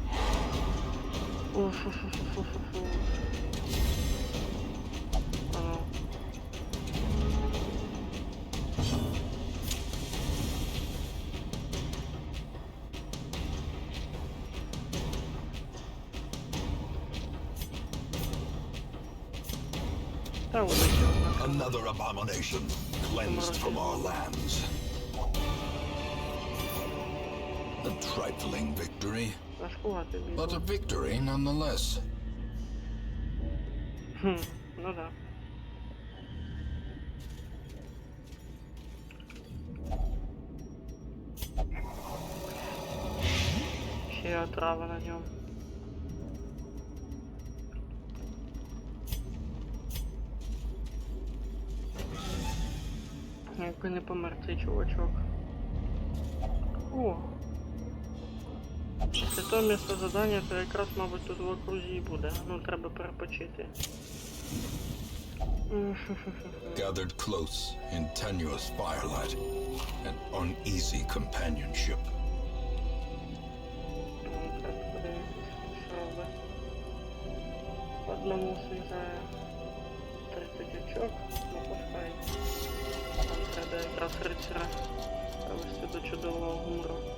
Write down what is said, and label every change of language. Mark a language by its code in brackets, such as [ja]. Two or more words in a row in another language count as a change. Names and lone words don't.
[uk] Уф-фу-фу-фу-фу-фу. А ну. Та вилетів. [en] Another abomination cleansed from our lands. A trifling victory, [uk] Важкувати бій. [en] but a victory nonetheless. [uk] Ну да. Ще отрава на ньому. Якби не помер цей чувачок. О! Після того місця задання, то якраз, мабуть, тут в окрузі і буде. Ну, треба перепочити. [en] Gathered close in tenuous firelight and uneasy companionship. [uk] Так, подивитися, що робить. Одному з'їжджає 30 очок, ну пускай. Там треба якраз рицаря привести до чудового гумору.